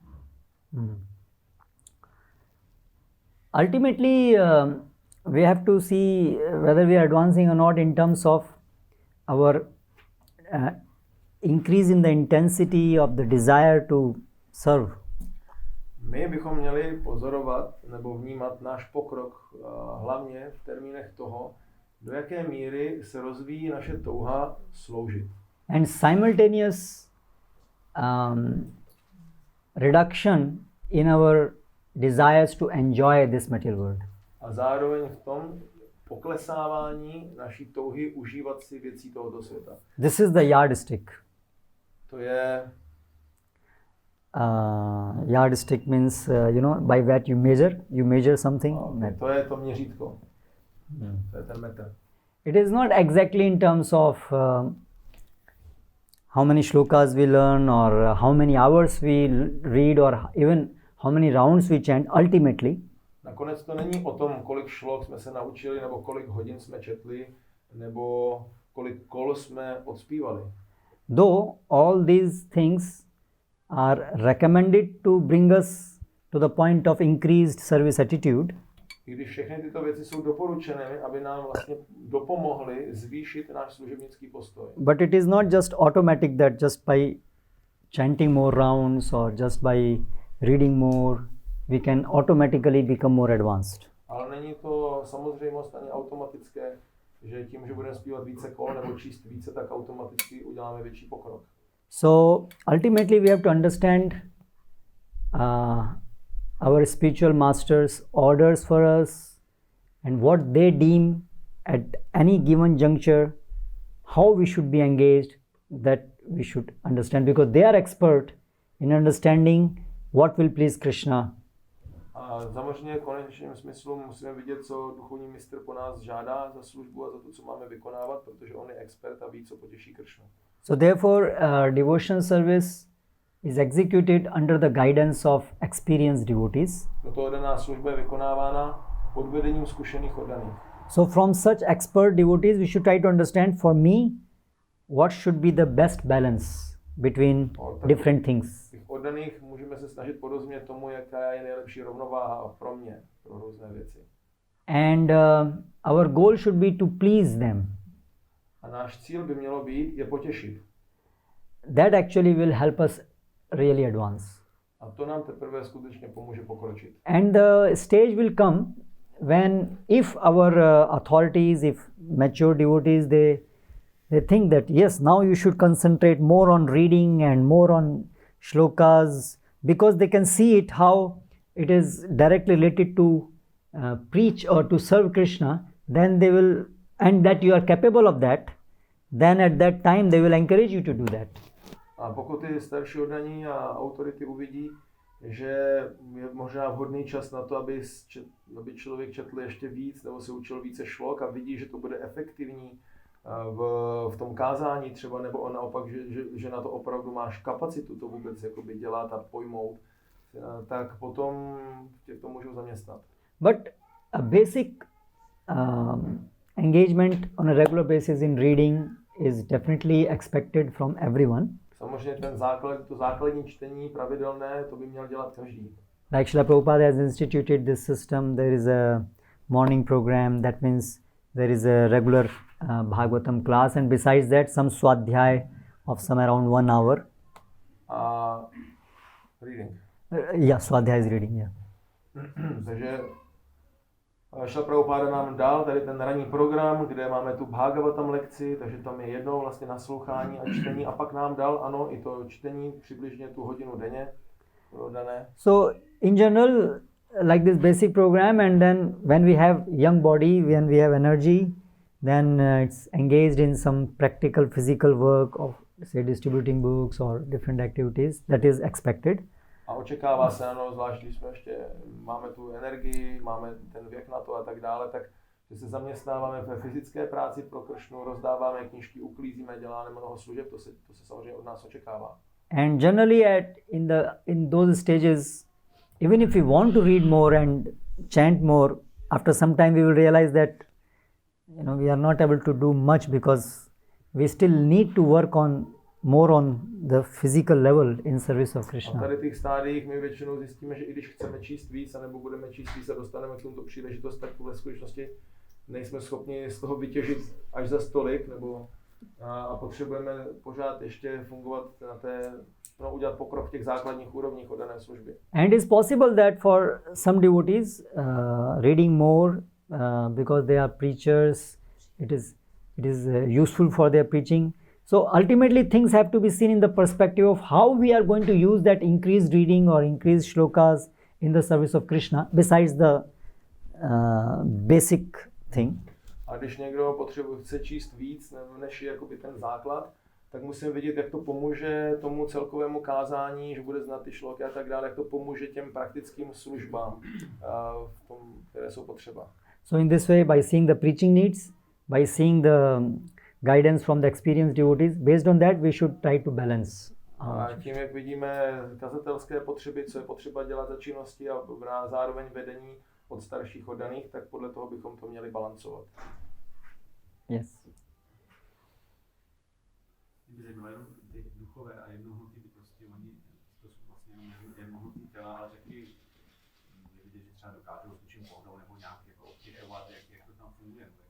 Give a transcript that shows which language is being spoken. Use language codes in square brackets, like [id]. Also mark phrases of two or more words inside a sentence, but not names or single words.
[en] Ultimately, we have to see whether we are advancing or not in terms of our increase in the intensity of the desire to serve. [cs] My bychom měli pozorovat nebo vnímat náš pokrok hlavně v termínech toho, do jaké míry se rozvíjí naše touha sloužit. [en] And simultaneous reduction in our desires to enjoy this material world. [cs] A zároveň v tom poklesávání naší touhy užívat si věcí tohoto světa. [en] This is the yardstick. [cs] To je [en] yardstick means by that you measure something. [cs] To je to měřítko. To je ten metr. [en] It is not exactly in terms of how many shlokas we learn or how many hours we read or even how many rounds we chant. Ultimately, [cs] nakonec to není o tom, kolik šlok jsme se naučili, nebo kolik hodin jsme četli, nebo kolik kol jsme odspívali. [en] Though all these things are recommended to bring us to the point of increased service attitude, [cs] I když všechny tyto věci jsou doporučené, aby nám vlastně dopomohly zvýšit náš služebnický postoj. [en] but it is not just automatic that just by chanting more rounds or just by reading more we can automatically become more advanced. [cs] Ale není to samozřejmost ani automatické, že tím, že budeme zpívat více kol nebo číst více, tak automaticky uděláme větší pokrok. [en] So ultimately we have to understand our spiritual masters' orders for us and what they deem at any given juncture, how we should be engaged, that we should understand, because they are expert in understanding what will please Krishna. [cs] A samozřejmě v konečném smyslu musíme vidět, co duchovní mistr po nás žádá za službu a za to, co máme vykonávat, protože on je expert a ví, co potěší Krishnu. [en] So therefore, devotional service is executed under the guidance of experienced devotees. [cs] Proto oddaná služba je vykonávána pod vedením zkušených oddaných. [en] So from such expert devotees, we should try to understand, for me, what should be the best balance between different things. [cs] Těch oddaných můžeme se snažit porozumět tomu, jaká je nejlepší rovnováha pro mě, pro různé věci. [en] And our goal should be to please them. [cs] A náš cíl by mělo být je potěšit. [en] That actually will help us really advance. [cs] A to nám teprve skutečně pomůže pokročit. [en] And the stage will come when, if our authorities, if mature devotees, they think that yes, now you should concentrate more on reading and more on shlokas, because they can see it how it is directly related to preach or to serve Krishna, then they will, and that you are capable of that, then at that time they will encourage you to do that. [cs] A pokud ty starší oddaní a autority uvidí, že je možná vhodný čas na to, aby člověk četl ještě víc nebo se učil více šlok a vidí, že to bude efektivní v tom kázání třeba, nebo naopak, že na to opravdu máš kapacitu to vůbec jakoby dělat a pojmout, tak potom tě to můžou zaměstnat. [en] But a basic engagement on a regular basis in reading is definitely expected from everyone. [cs] Samozřejmě to základní čtení pravidelné, to by měl dělat každý. [en] Like Srila Prabhupada has instituted this system, there is a morning program, that means there is a regular Bhagavatam class, and besides that some swadhyay of some around 1 hour. Reading. Yeah, swadhyay is reading, yeah. [cs] Takže Srila Prabhupada nám dal tady ten ranní program, kde máme tu Bhagavatam lekci, takže tam je jedno vlastně naslouchání a čtení, a pak nám dal, ano, i to čtení přibližně tu hodinu denně dané. [en] So in general, like this basic program, and then when we have young body, when we have energy, then it's engaged in some practical physical work of, say, distributing books or different activities, that is expected. [cs] A očekává se, ano, zvlášť když jsme ještě máme tu energii, máme ten věk na to a tak dále, tak že se zaměstnáváme ve fyzické práci pro Kršnu, rozdáváme knížky, uklízíme, děláme mnoho služeb, to se samozřejmě od nás očekává. [en] And generally in those stages, even if we want to read more and chant more, after some time we will realize that we are not able to do much, because we still need to work more on the physical level in service of Krishna. [cs] A tady těch stádiích my většinou zjistíme, že i když chceme číst víc, anebo budeme číst víc a dostaneme k tomu příležitost, tak ve skutečnosti nejsme schopni z toho vytěžit až za stolik, nebo a potřebujeme pořád ještě fungovat na té udělat pokrok v těch základních úrovních odané služby. [en] And it's possible that for some devotees, reading more because they are preachers, it is useful for their preaching. So ultimately things have to be seen in the perspective of how we are going to use that increased reading or increased shlokas in the service of Krishna, besides the basic thing. [cs] A když někdo chce číst víc než jakoby ten základ, tak musím vidět, jak to pomůže tomu celkovému kázání, že bude znát ty šloky a tak dále, jak to pomůže těm praktickým službám, v tom, které jsou potřeba. [en] So in this way, by seeing the preaching needs, by seeing the guidance from the experienced devotees, based on that we should try to balance. [cs] A tím, jak vidíme kazatelské potřeby, co je potřeba dělat za činnosti a zároveň vedení od starších oddaných, tak podle toho bychom to měli balancovat. [en] Yes. [cs] Kdyby zajímalo jenom ty duchové a jednohutý bytosti, oni to jsou vlastně jenom jednohutý těla, ale taky je vidět, že třeba dokážou s něčím pohnout nebo nějak jako obtěžovat, jak to tam funguje.